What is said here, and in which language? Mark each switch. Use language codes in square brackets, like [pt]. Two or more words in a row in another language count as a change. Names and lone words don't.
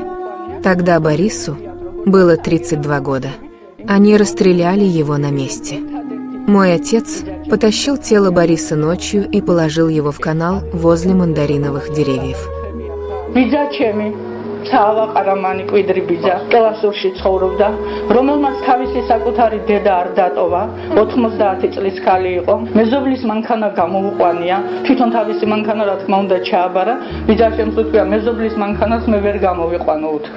[ru] Тогда Борису было 32 года. Они расстреляли его на месте. Мой отец потащил тело Бориса ночью и положил его в канал возле мандариновых деревьев. [ka] Цаава ყარამანი კვიდრი ბიძა კელასურში ცხოვრობდა, რომელმაც თავისი საკუთარი დედა არ დატოვა, 90 წლის ქალი იყო. მეზობლის მანქანა გამოუყვანია, თვითონ თავისი მანქანა რა თქმა უნდა ჩააბარა. ბიძაშემ თქვია, მეზობლის მანქანას მე ვერ გამოვიყვანო უთქვი.